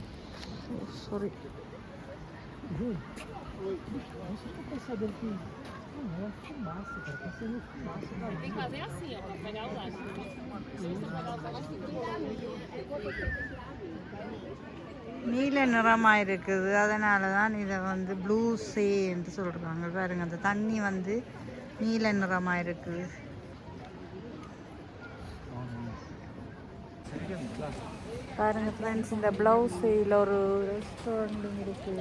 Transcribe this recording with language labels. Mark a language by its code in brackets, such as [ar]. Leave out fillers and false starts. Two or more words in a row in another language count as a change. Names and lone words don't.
[pt] Sorry. Deixa eu passar daqui. Tem que fazer assim, ó, pra pegar o lado. Se você pegar o lado, [ta] நீல நிறமாக இருக்குது, அதனால தான் இதை வந்து [en] blue sea [ta] என்று சொல்கிறாங்க. பாருங்க, அந்த தண்ணி வந்து நீல நிறமாக இருக்குது. பாருங்க ஃப்ரெண்ட்ஸ், இந்த ப்ளவுஸில் ஒரு ரெஸ்டாரண்ட்டும் இருக்குது.